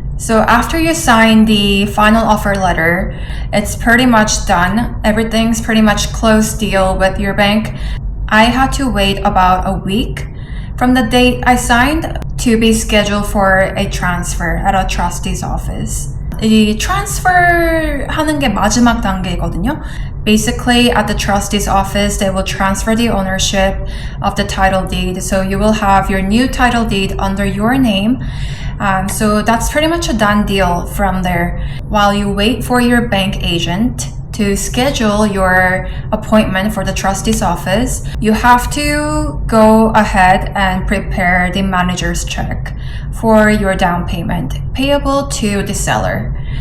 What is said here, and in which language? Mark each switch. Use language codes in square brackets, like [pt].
[en] So after you sign the final offer letter, it's pretty much done. Everything's pretty much closed deal with your bank. I had to wait about a week from the date I signed to be scheduled for a transfer at a trustee's office. [ko] 이 transfer 하는 게 마지막 단계거든요. [en] Basically, at the trustee's office, they will transfer the ownership of the title deed. So you will have your new title deed under your name. So that's pretty much a done deal from there. While you wait for your bank agent to schedule your appointment for the trustee's office, you have to go ahead and prepare the manager's check for your down payment payable to the seller.